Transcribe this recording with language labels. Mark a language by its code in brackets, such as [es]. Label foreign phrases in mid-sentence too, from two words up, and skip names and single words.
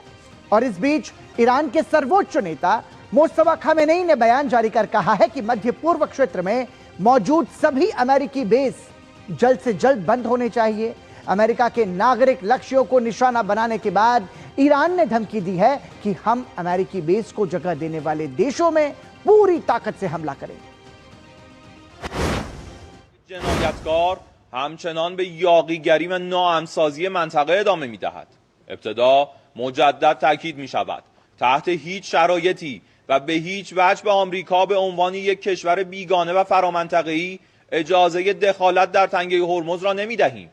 [hi] और इस बीच ईरान के सर्वोच्च नेता मुस्तफा खामेनेई ने बयान जारी कर कहा है कि मध्य पूर्व क्षेत्र में मौजूद सभी अमेरिकी बेस जल्द से जल्द बंद होने चाहिए। अमेरिका के नागरिक लक्ष्यों को निशाना बनाने के बाद ईरान ने धमकी दी है कि हम अमेरिकी बेस को जगह देने वाले देशों में पूरी ताकत से हमला करेंगे। [fa] جنایتکار همچنان به یاغیگری و ناامن‌سازی منطقه ادامه می‌دهد. ابتدا مجدد تاکید می‌شود تحت هیچ شرایطی و به هیچ وجه به آمریکا به عنوان یک کشور بیگانه و فرامنطقه‌ای اجازه دخالت در تنگه هرمز را نمی‌دهیم.